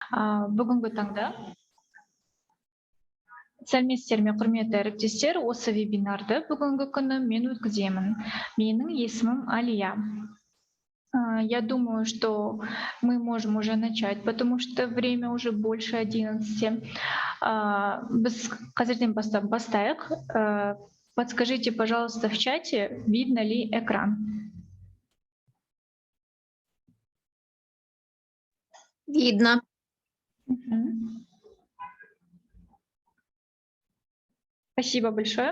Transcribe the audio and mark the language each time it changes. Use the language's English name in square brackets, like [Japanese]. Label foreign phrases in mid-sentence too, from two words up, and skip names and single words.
[Kazakh] Бүгінгі таңда сәлеметсіздер ме, құрметті әріптестер, осы вебинарды бүгінгі күні мен өткіземін. Менің есімім Алия. [Russian] Я думаю, что мы можем уже начать, потому что время уже больше 11. [Kazakh] Біз қазірден бастайық. [Russian] Подскажите, пожалуйста, в чате, видно ли экран? Видно. Спасибо большое.